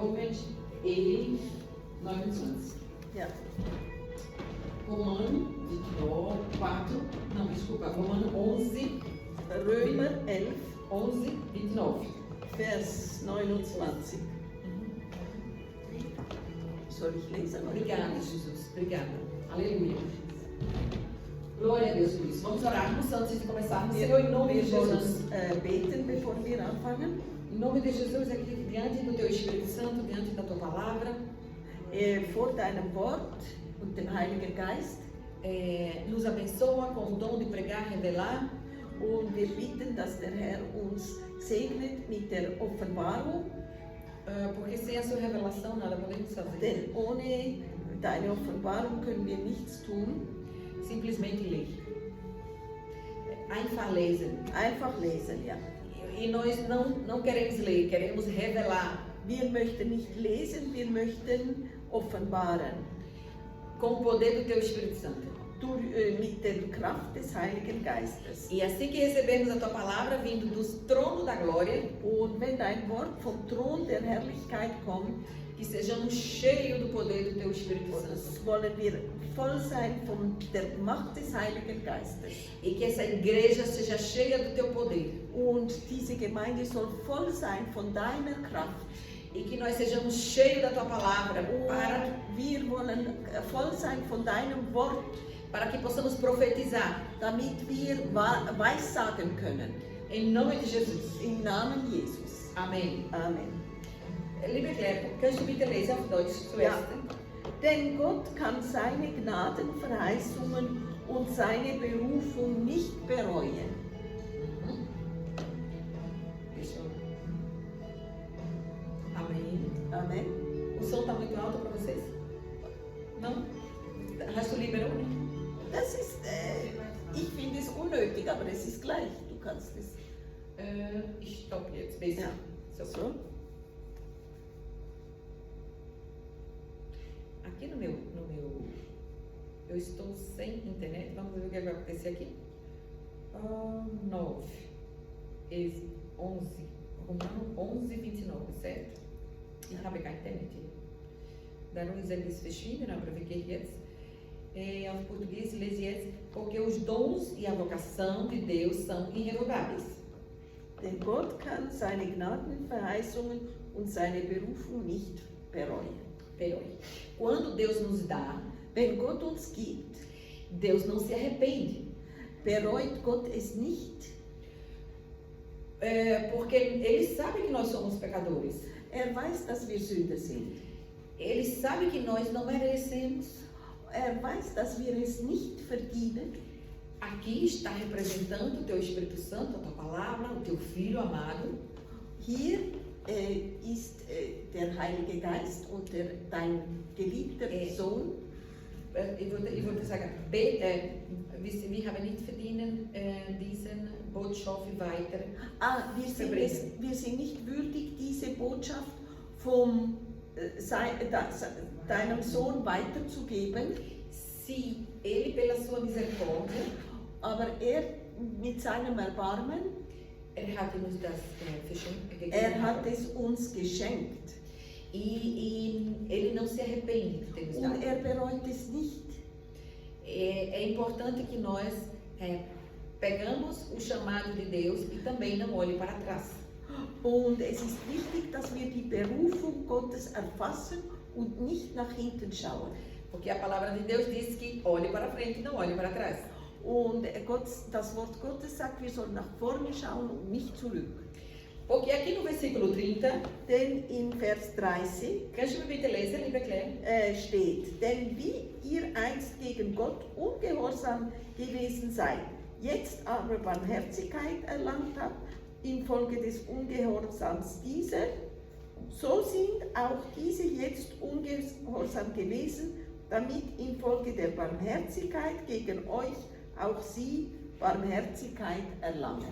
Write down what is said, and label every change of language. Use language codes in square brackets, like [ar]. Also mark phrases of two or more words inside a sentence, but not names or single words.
[pt] e 29. [de] Ja. [pt] Romano 4, não, desculpa, Romano 11, [de] Römer 11, 11, 29. Vers 29. Soll ich lesen? [pt] Obrigada, Jesus. Obrigada. Aleluia. Glória a Deus por isso. Vamos orarmos antes de começarmos. Senhor, em nome de [de] Wir wollen [pt] Jesus. [de] beten, bevor wir anfangen. [pt] Em nome de Jesus, aqui diante do Teu Espírito Santo, diante da Tua Palavra, [de] Vor deinem Wort und dem Heiligen Geist. [pt] nos abençoa com o dom de pregar, revelar. [de] Und wir bitten, dass der Herr uns segnet mit der Offenbarung, [pt] Porque sem a Sua revelação nada podemos fazer. [de] denn ohne deine Offenbarung können wir nichts tun. [pt] Simplesmente ler. [de] Einfach lesen. Einfach lesen, ja. [pt] E nós não queremos ler, queremos revelar. [de] Wir möchten nicht lesen, wir möchten offenbaren. [pt] Com o poder do Teu Espírito Santo. [de] Mit der Kraft des Heiligen Geistes. [pt] E assim que recebemos a Tua Palavra vindo do trono da glória, [de] Und wenn dein Wort vom Thron der Herrlichkeit kommt, [pt] que sejamos cheios do poder do Teu Espírito Santo. [de] wollen wir voll sein von der Macht des Heiligen Geistes. [pt] E que essa igreja seja cheia do Teu poder. [de] Und diese Gemeinde soll voll sein von deiner Kraft. [pt] E que nós sejamos cheios da Tua Palavra para, [de] Und wir wollen voll sein von deinem Wort, [pt] para que possamos profetizar. [de] damit wir weissagen können. [pt] Em nome de Jesus. [de] Im Namen Jesus. [pt] Amém. [de] Amen. Liebe Claire, kannst du bitte lesen auf Deutsch zuerst? Ja. Denn Gott kann seine Gnadenverheißungen und seine Berufung nicht bereuen. [pt] Deixa eu... Amém. [de] Amen. [pt] O som está muito alto para vocês? Não? [de] Hast du lieber ohne? Das ist, ich finde es unnötig, aber es ist gleich. Du kannst es. Ich stoppe jetzt. Besser. Ja. So. [pt] Aqui no meu, eu estou sem internet. Vamos ver o que vai acontecer aqui. 9, 11, Romano 11, 29, certo? [de] Ich habe keine Internet hier. Darum ist ein bisschen verschieden, aber wir gehen jetzt. Auf Português, lese jetzt, [pt] porque os dons e a vocação de Deus são irrevogáveis. [de] Denn Gott kann seine Gnadenverheißungen und seine Berufung nicht bereuen. [pt] Quando Deus nos dá, [de] Wenn Gott uns gibt, [pt] Deus não se arrepende. [de] bereut Gott es nicht. [pt] Porque Ele sabe que nós somos pecadores. [de] Weiß, dass wir Sünder sind. [pt] Ele sabe que nós não merecemos. [de] Weiß, dass wir es nicht verdienen. [pt] Aqui está representando o Teu Espírito Santo, a Tua Palavra, o Teu Filho amado. [de] Hier ist der Heilige Geist und dein geliebter Sohn. Ich würde sagen, wir haben nicht verdient, diesen Botschaft weiter. Wir sind nicht würdig, diese Botschaft von deinem Sohn weiterzugeben. [pt] Se Ele, pela sua misericórdia, [de] Aber mit seinem Erbarmen, hat uns das gegeben. hat es uns geschenkt. [pt] E Ele não se arrepende de ter nos dado. [de] Und bereut es nicht. [pt] É importante que nós pegamos o chamado de Deus e também não olhe para trás. [de] Und es ist wichtig, dass wir die Berufung Gottes erfassen und nicht nach hinten schauen. [pt] Porque a palavra de Deus diz que olhe para frente e não olhe para trás. [de] Und das Wort Gottes sagt, wir sollen nach vorne schauen und nicht zurück. [pt] Porque aqui no versículo 30, [de] Denn in Vers 30 kannst du mir bitte lesen, liebe Claire? Steht, denn wie ihr einst gegen Gott ungehorsam gewesen seid, jetzt aber Barmherzigkeit erlangt habt, infolge des Ungehorsams dieser, so sind auch diese jetzt ungehorsam gewesen, damit infolge der Barmherzigkeit gegen euch auch sie Barmherzigkeit erlangen.